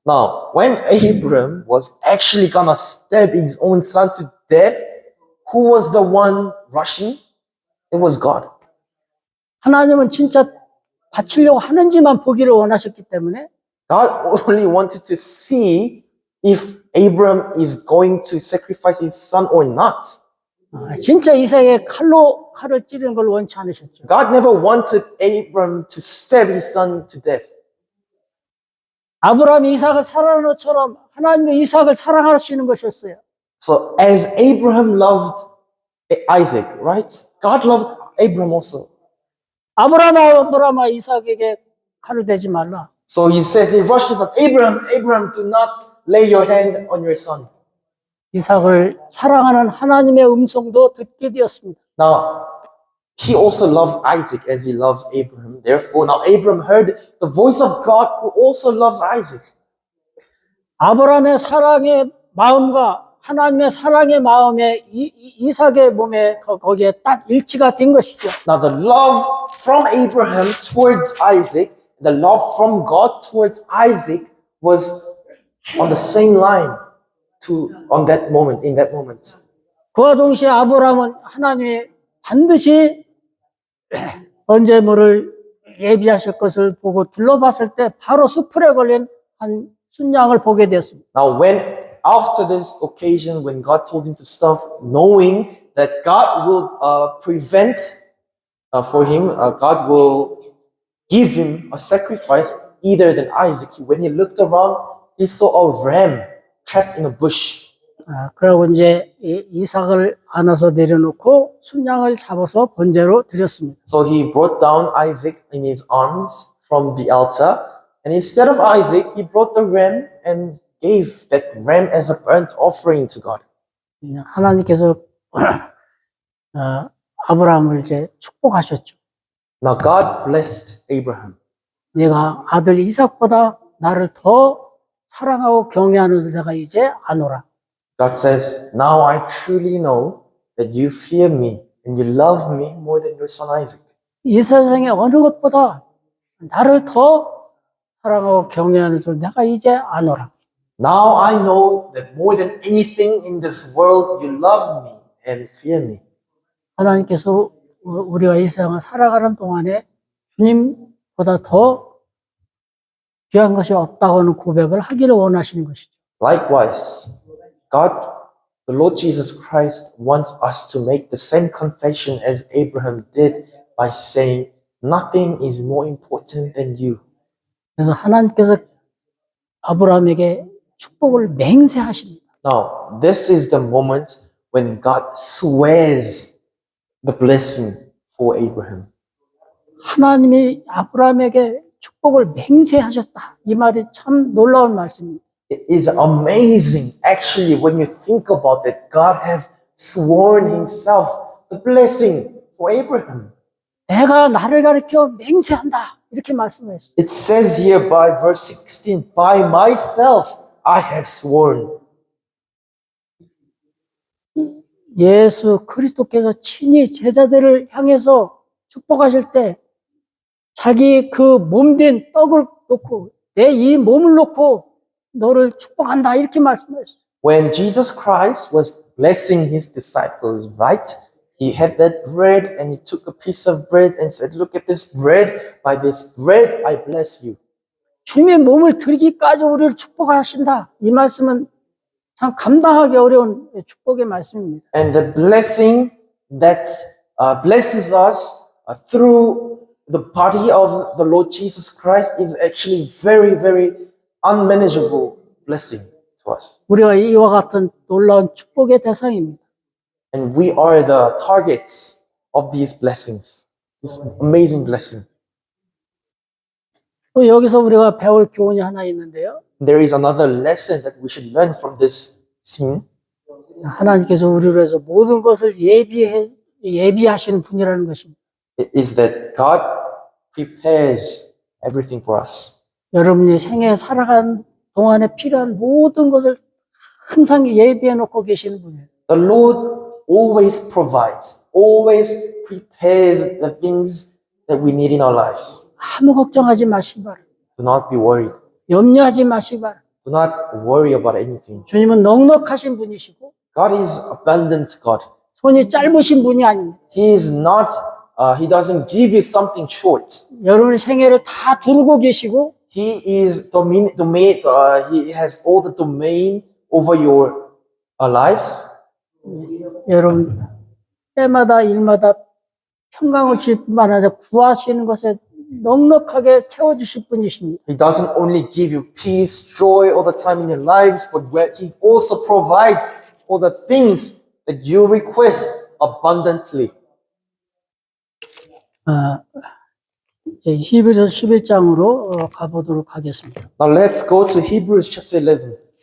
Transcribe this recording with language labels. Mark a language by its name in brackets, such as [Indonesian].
[English] Now, when Abraham was actually gonna stab his own son to death, who was the one rushing? It was God. [Korean] 하나님은 진짜 바치려고 하는지만 보기를 원하셨기 때문에 [English] God only wanted to see if Abraham is going to sacrifice his son or not. [Korean] 진짜 이삭의 칼을 찌르는 걸 원치 않으셨죠. [English] God never wanted Abraham to stab his son to death. [Korean] 아브라함이 이삭을 사랑하는 것처럼 하나님이 이삭을 사랑하시는 것이었어요. [English] So as Abraham loved Isaac, right? God loved Abraham also. [Korean] 아브라함아 이삭에게 칼을 대지 말라. [English] So he says, he rushes up, Abraham, do not lay your hand on your son. [Korean] 이삭을 사랑하는 하나님의 음성도 듣게 되었습니다. [English] Now, he also loves Isaac as he loves Abraham. Therefore, now Abraham heard the voice of God who also loves Isaac. [Korean] 아브라함의 사랑의 마음과 하나님의 사랑의 마음에 이삭의 몸에 거기에 딱 일치가 된 것이죠. [English] Now, the love from Abraham towards Isaac, the love from God towards Isaac was on the same line in that moment. [Korean] 그와 동시에 아브라함은 하나님이 반드시 번제물을 예비하실 것을 보고 둘러봤을 때 바로 수풀에 걸린 한 순양을 보게 되었습니다. [English] Now, after this occasion, when God told him to stop, knowing that God will prevent for him, God will give him a sacrifice either than Isaac. When he looked around, he saw a ram trapped in a bush. [Korean] 그러고 이제 이삭을 안아서 내려놓고 순양을 잡아서 번제로 드렸습니다. [English] So he brought down Isaac in his arms from the altar, and instead of Isaac, he brought the ram and gave that ram as a burnt offering to God. [Korean] 하나님께서 아브라함을 이제 축복하셨죠. [English] Now God blessed Abraham. [Korean] 내가 아들 이삭보다 나를 더 사랑하고 경외하는 내가 이제 아노라. [English] God says, now I truly know that you fear me and you love me more than your son Isaac. [Korean] 이 세상의 어느 것보다 나를 더 사랑하고 경외하는 줄 내가 이제 아노라. [English] Now I know that more than anything in this world, you love me and fear me. [Korean] 하나님께서 우리가 이 세상을 살아가는 동안에 주님보다 더 귀한 것이 없다고 하는 고백을 하기를 원하시는 것이죠. [English] Likewise, God, the Lord Jesus Christ, wants us to make the same confession as Abraham did by saying, nothing is more important than you. [Korean] 그래서 하나님께서 아브라함에게 축복을 맹세하십니다. [English] Now, this is the moment when God swears the blessing for Abraham. [Korean] 하나님이 아브라함에게 축복을 맹세하셨다. 이 말이 참 놀라운 말씀입니다. [English] It is amazing, actually, when you think about it. God have sworn himself the blessing for Abraham. [Korean] 내가 나를 가리켜 맹세한다. 이렇게 말씀하셨어요. [English] It says here by verse 16, by myself I have sworn. [Korean] 예수 그리스도께서 친히 제자들을 향해서 축복하실 때 자기 그 몸된 떡을 놓고 내 이 몸을 놓고 너를 축복한다 이렇게 말씀하셨어요. [English] When Jesus Christ was blessing his disciples, right? He had that bread and he took a piece of bread and said, look at this bread. By this bread I bless you. [Korean] 주님의 몸을 드리기까지 우리를 축복하신다. 이 말씀은 참 감당하기 어려운 축복의 말씀입니다. [English] And the blessing that blesses us through the body of the Lord Jesus Christ is actually very, very unmanageable blessing to us. [Korean] 우리가 이와 같은 놀라운 축복의 대상입니다. [English] And we are the targets of these blessings, this amazing blessing. [Korean] 또 여기서 우리가 배울 교훈이 하나 있는데요. [English] There is another lesson that we should learn from this scene. [Korean] 하나님께서 우리를 위해서 모든 것을 예비하시는 분이라는 것입니다. [English] It is that God prepares everything for us. [Korean] 여러분이 생애 살아가는 동안에 필요한 모든 것을 항상 예비해 놓고 계시는 분이에요. [English] The Lord always provides, always prepares the things that we need in our lives. [Korean] 아무 걱정하지 마시기 바랍니다. [English] Do not be worried. [Korean] 염려하지 마시기 바랍니다. [English] Do not worry about anything. [Korean] 주님은 넉넉하신 분이시고 [English] God is abundant God. [Korean] 손이 짧으신 분이 아닙니다. [English] He is not, he doesn't give you something short. [Korean] 여러분의 생애를 다 두르고 계시고 [English] He is he has all the domain over your lives. [Korean] 여러분 때마다 일마다 평강을 주실 뿐만 아니라 구하시는 것에 넉넉하게 채워주실 분이십니다. [English] He doesn't only give you peace, joy all the time in your lives, but he also provides all the things that you request abundantly. [Korean] 이제 히브리서 11장으로 가보도록 하겠습니다. [English] Now let's go to Hebrews chapter 11.